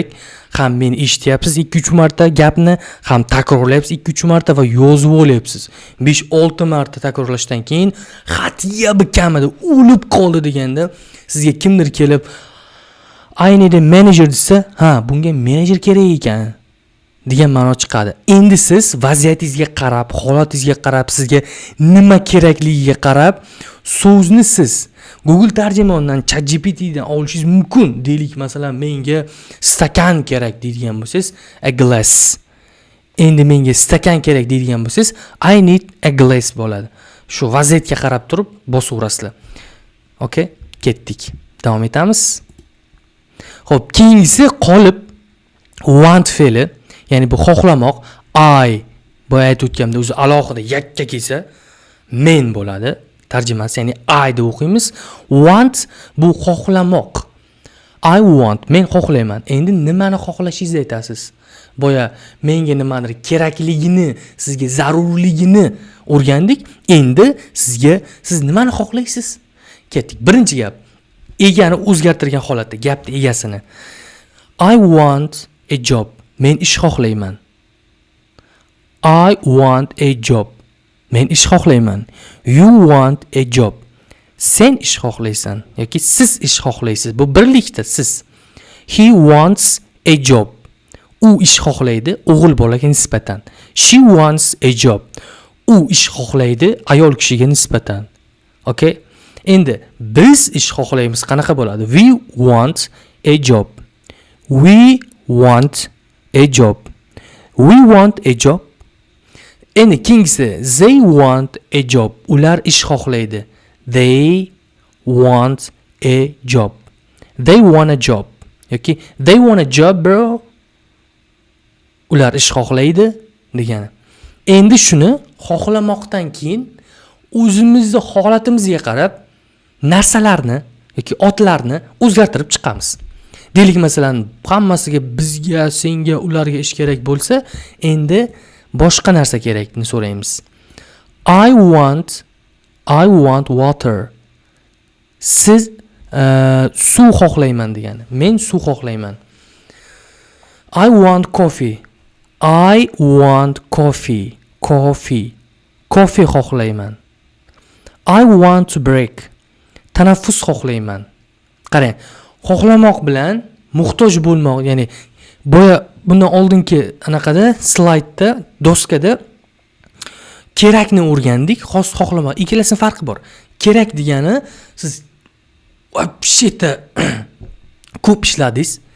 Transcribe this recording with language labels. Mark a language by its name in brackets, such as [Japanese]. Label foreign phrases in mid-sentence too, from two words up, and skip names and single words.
[Uzbek] Ham meni eshityapsiz 2-3 marta gapni, ham takrorlayapsiz 2-3 marta va yozib olyapsiz. 5-6 marta takrorlashdan keyin xatiya bir kamida o'lib qoldi deganda sizga kimdir kelib [English] I need a manager [Uzbek] desa, ha, bunga menejer kerak ekan degan ma'no chiqadi. Endi siz vaziyatingizga qarab, holatingizga qarab, sizga nima kerakligiga qarab so'zni siz Google tarjimondan, ChatGPTdan olishingiz mumkin. Deylik, masalan, menga stakan kerak deydigan bo'lsangiz, [English] a glass. [Uzbek] Endi menga stakan kerak deydigan bo'lsangiz, [English] I need a glass bo'ladi. [Uzbek] Shu vaziyatga qarab turib bosaverasizlar. Okay? Ketdik. Davom etamiz. Xo'p, keyingisi qolib want fe'li, ya'ni bu xohlamoq. I boya aytib o'tganimda o'zi alohida yakka kelsa men bo'ladi. Tarjimasi, ya'ni I deb o'qiymiz. Want bu xohlamoq. [English] I want, [Uzbek] men xohlayman. Endi nimani xohlashingizni aytasiz. Boya menga nimadir kerakligini, sizga zarurligini o'rgandik. Endi siz nimani xohlaysiz? Ketdik. Birinchi gap. Egani o'zgartirgan holatda, gapni egasini. [English] I want a job. [Uzbek] Men ish xohlayman. [English] I want a job. [Uzbek] Men ish xohlayman. [English] You want a job. [Uzbek] Sen ish xohlaysan yoki siz ish xohlaysiz. Bu birlikda siz. [English] He wants a job. [Uzbek] U ish xohlaydi, o'g'il bolaga nisbatan. [English] She wants a job. [Uzbek] U ish xohlaydi, ayol kishiga nisbatan. Okay? Endi biz ish xohlaymiz qanaqa bo'ladi? [English] We want a job. We want a job. We want a job. [Uzbek] Endi keyingisi [English] they want a job. [Uzbek] Ular ish xohlaydi. [English] They want a job. They want a job. Yoki they want a job bro. [Uzbek] Ular ish xohlaydi degani. Endi shuni xohlamoqdan keyin o'zimizni holatimizga qarab narsalarni yoki otlarni o'zgartirib chiqamiz. Deylik masalan, hammasiga bizga, senga, ularga ish kerak bo'lsa, endi boshqa narsa kerakni so'raymiz. [English] I want water. [Uzbek] Siz suv xohlayman degani. Men suv xohlayman. [English] I want coffee. I want coffee. Coffee xohlayman. I want to break. [Uzbek] Tanaffus xohlayman. Qarang, xohlamoq bilan muhtoj bo'lmoq, ya'ni bundan oldingi anaqada slaydda, doskada kerakni o'rgandik, xohlamoq. Ikkalasining farqi bor. Kerak degani siz вообще-то ko'p ishladingiz.